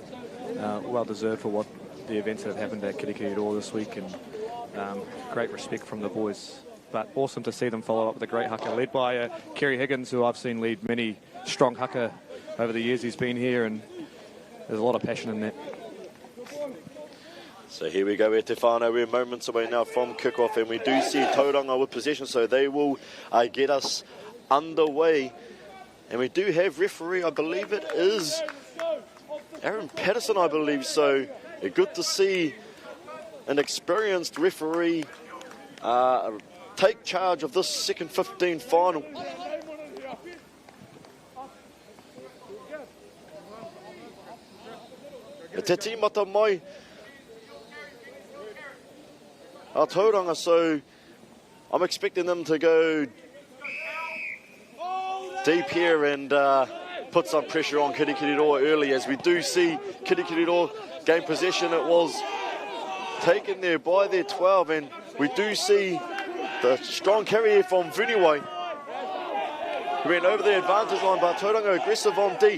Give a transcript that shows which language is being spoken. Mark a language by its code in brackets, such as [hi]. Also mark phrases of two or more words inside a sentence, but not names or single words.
[en] Well deserved for what the events that have happened at Kirikiriroa this week, and great respect from the boys. But awesome to see them follow up with a great haka led by Kerry Higgins, who I've seen lead many strong haka over the years he's been here, and there's a lot of passion in that. So here we go, [mi] e te whānau. [en] We're moments away now from kickoff, and we do see Tauranga with possession, so they will get us underway. And we do have referee, I believe it is Aaron Patterson, I believe. So good to see an experienced referee take charge of this second 15 final. [mi] E te tīmata mai a Tauranga, [en] so I'm expecting them to go deep here and put some pressure on Kirikiriroa early, as we do see Kirikiriroa gain possession. It was taken there by their 12, and we do see the strong carry here from Vuniwai, who went over the advantage line, but Tauranga aggressive on D.